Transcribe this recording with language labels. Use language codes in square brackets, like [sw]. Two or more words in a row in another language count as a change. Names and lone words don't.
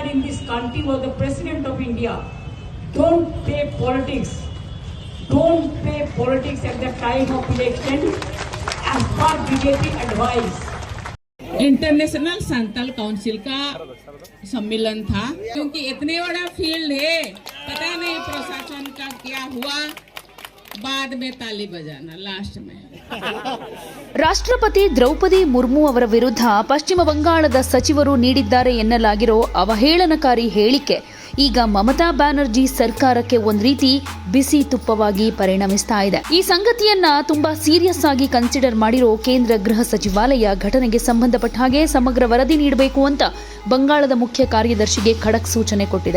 [en] in this country was the President of India. Don't play politics. Don't play politics at the time of election as per BJP advice. [hi] इंटरनेशनल संतल काउंसिल का सम्मेलन था, क्योंकि इतने बड़ा फील्ड है, पता नहीं प्रशासन का क्या हुआ, बाद में ताली बजाना लास्ट में. [kn] ರಾಷ್ಟ್ರಪತಿ ದ್ರೌಪದಿ ಮುರ್ಮು ಅವರ ವಿರುದ್ಧ ಪಶ್ಚಿಮ ಬಂಗಾಳದ ಸಚಿವರು ನೀಡಿದ್ದಾರೆ ಎನ್ನಲಾಗಿರೋ ಅವಹೇಳನಕಾರಿ ಹೇಳಿಕೆ ಈಗ ಮಮತಾ ಬ್ಯಾನರ್ಜಿ ಸರ್ಕಾರಕ್ಕೆ ಒಂದ್ ರೀತಿ ಬಿಸಿ ತುಪ್ಪವಾಗಿ ಪರಿಣಮಿಸ್ತಾ ಇದೆ. ಈ ಸಂಗತಿಯನ್ನ ತುಂಬಾ ಸೀರಿಯಸ್ ಆಗಿ ಕನ್ಸಿಡರ್ ಮಾಡಿರೋ ಕೇಂದ್ರ ಗೃಹ ಸಚಿವಾಲಯ ಘಟನೆಗೆ ಸಂಬಂಧಪಟ್ಟ ಹಾಗೆ ಸಮಗ್ರ ವರದಿ ನೀಡಬೇಕು ಅಂತ ಬಂಗಾಳದ ಮುಖ್ಯ ಕಾರ್ಯದರ್ಶಿಗೆ ಖಡಕ್ ಸೂಚನೆ ಕೊಟ್ಟಿದೆ.